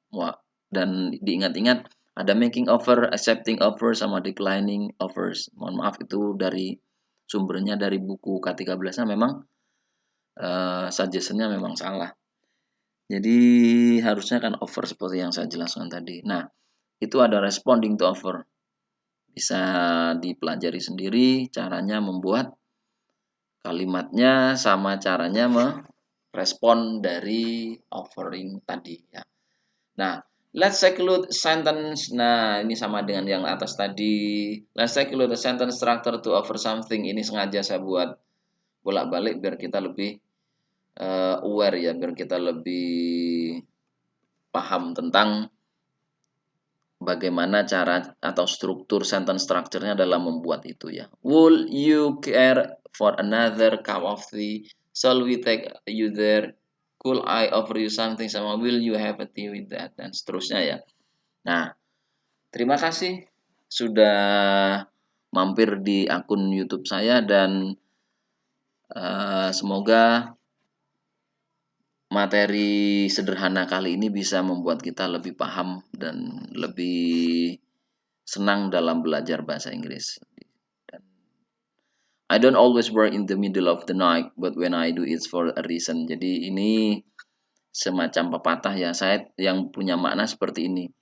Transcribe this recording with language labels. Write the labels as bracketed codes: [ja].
[id] Wah, dan diingat-ingat ada making offer, accepting offers sama declining offers. Mohon maaf itu dari sumbernya dari buku K13-nya memang suggestionnya memang salah. Jadi harusnya kan offer seperti yang saya jelaskan tadi. Nah, itu ada responding to offer. Bisa dipelajari sendiri caranya membuat kalimatnya sama caranya merespon dari offering tadi ya. [en] Nah, let's take a look sentence. [id] Nah, ini sama dengan yang atas tadi. [en] Let's take a look the sentence structure to offer something. [id] Ini sengaja saya buat bolak-balik biar kita lebih aware ya, biar kita lebih paham tentang bagaimana cara atau struktur sentence structure-nya dalam membuat itu ya. [en] Would you care for another cup of tea? Shall we take you there? Could I offer you something? Sama will you have a tea with that? [id] Dan seterusnya ya. Nah, terima kasih sudah mampir di akun YouTube saya dan semoga materi sederhana kali ini bisa membuat kita lebih paham dan lebih senang dalam belajar bahasa Inggris. [en] I don't always work in the middle of the night, but when I do it's for a reason. [id] Jadi ini semacam pepatah ya, saya yang punya makna seperti ini.